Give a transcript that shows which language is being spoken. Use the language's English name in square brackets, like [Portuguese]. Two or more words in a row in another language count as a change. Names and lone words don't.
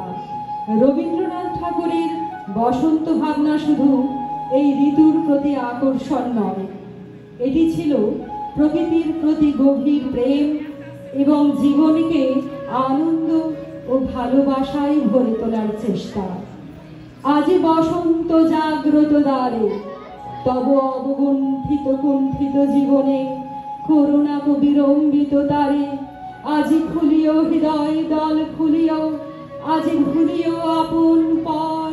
[Bangla] রবীন্দ্রনাথ ঠাকুরের বসন্ত ভাবনা শুধু এই ঋতুর প্রতি আকর্ষণ নয়, এটি ছিল প্রকৃতির প্রতি গভীর প্রেম এবং জীবনকে আনন্দ ও ভালোবাসায় ভরে তোলার চেষ্টা। আজ বসন্ত জাগ্রত দ্বারে, তব অবগুণ্ঠিত কুণ্ঠিত জীবনে করুণা বিলম্বিত তারে। আজি খুলিও হৃদয় দল খুলিও, আজি ভুলিও আপন পথ।